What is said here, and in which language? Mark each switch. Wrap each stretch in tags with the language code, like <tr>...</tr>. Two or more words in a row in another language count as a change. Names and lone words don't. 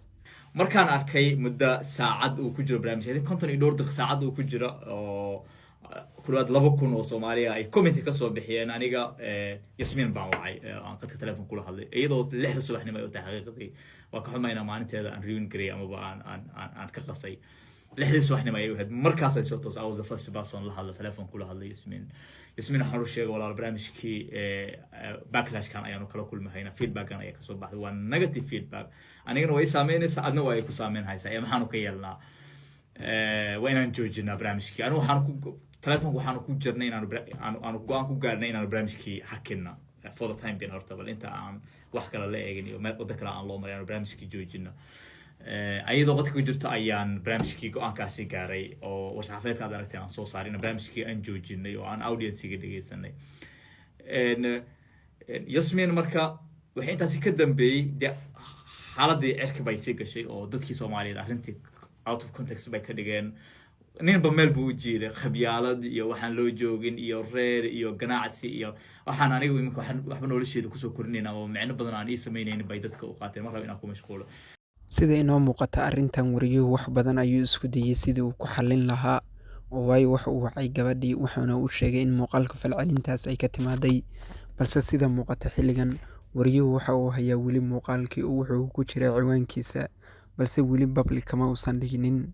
<so>markaan arkay muddo saacad uu ku jiro barnaamijyada 50 iyo dhowr daqiiqo saacad uu ku jiro oo kulaad 2,000 oo Soomaaliya ay comment ka soo bixiyeen, aniga Yaasmiin baan wacay aan qadka telefoon kula hadlay iyadoo 6 subaxnimo ay tahay xaqiiqadii waa ka xumayna maalinteeda aan rewind garay ama aan ka qasay 6 subaxnimo ay ahayd markaas ay soo toos.</so> <en>I was the first person</en> <so>la hadla telefoon kula hadlay Yaasmiin waxaan u sheegay walaal barnaamijkii backlash kan ayaanu kala kulmayna, feedback kan ayaa ka soo baxday waa</so> <en>negative feedback,</en> <so>anigana way saameynaysaa adna way ku saameynaysaa ee maxaanu ka yeelnaa waa inaan joojinaa barnaamijkii. Anigu waxaan ku jirnay inaan go'aan ku gaarnay inaan barnaamijkii hakina</so> <en>for the time being</en> <so>horta bal inta aan wax kale la eegin iyo wada kale aan loo marin barnaamijkii joojina. ayadoo qadka ku jirto ayaan barnaamijkii go'aankaasi gaaray oo warshafeedka aad aragtay aan soo saaray barnaamijkii aan joojinay oo aan audience-ga dhageysanay. Yaasmiin marka waxay intaasi ka dambeeyay xaaladii cirka bay sii gashay oo dadkii Soomaaliyeed arrintii</so> <en>out of context</en> <so>bay ka dhigeen. ninba meel buu jeeday khabyaalad iyo waxaan loo joogin iyo reer iyo ganacsi iyo waxaan anigu iminka waxba nolosheeda kusoo korinayna oo micno badan aan ii sameynaynin bay dadka u qaateen marka inaan ku mashquulo. Sida inoo muuqata arrintan wariyuhu wax badan ayuu isku dayay sidii uu ku xallin lahaa, oo waayo waxa uu wacay gabadhii wuxuuna u sheegay in muuqaalka falcelintaas ay ka timaaday, balse sida muuqata xilligan wariyuhu waxa uu hayaa weli muuqaalkii oo wuxuu ku jiray ciwaankiisa, balse weli public kama uusan dhiginin.</so>